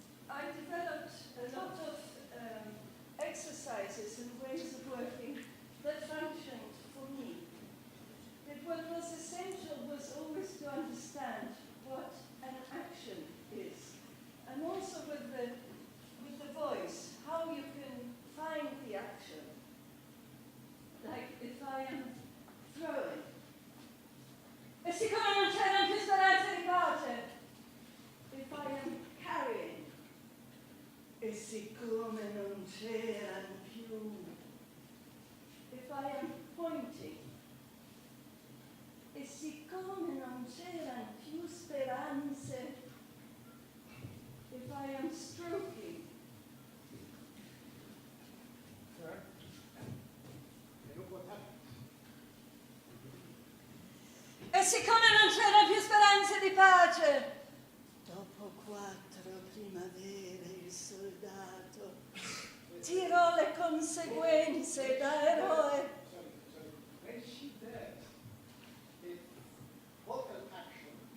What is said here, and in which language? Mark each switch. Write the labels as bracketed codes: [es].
[en] I developed a lot of exercises and ways of working that functioned for me. But what was essential was always to understand what an action is. And also with the voice, how you can find the action. Like if I am throwing. [it] E siccome non c'erano più speranze di pace. [en] If I am carrying. [it] E siccome non c'erano più. [en] If I am pointing. [it] E siccome non c'erano più speranze. [en] If I am stroking. [it] E siccome non c'erano più speranze di pace. Dopo 4 primavere il soldato tirò le conseguenze da eroe. [en] When she does the vocal action,